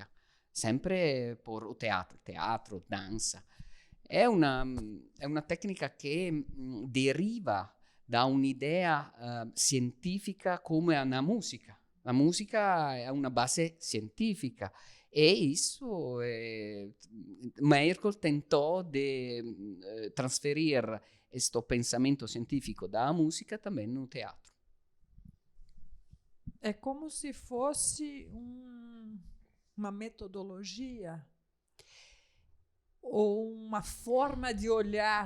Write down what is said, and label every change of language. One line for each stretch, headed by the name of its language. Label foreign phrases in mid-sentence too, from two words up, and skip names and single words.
Portuguese: Sempre por teatro, danza.
Italian: È una tecnica che deriva da un'idea scientifica come una musica. La musica è una base scientifica e
Portuguese: isso Meyerhold tentou de trasferir questo pensamento científico da música também no teatro. É como se fosse uma metodologia ou uma forma de olhar?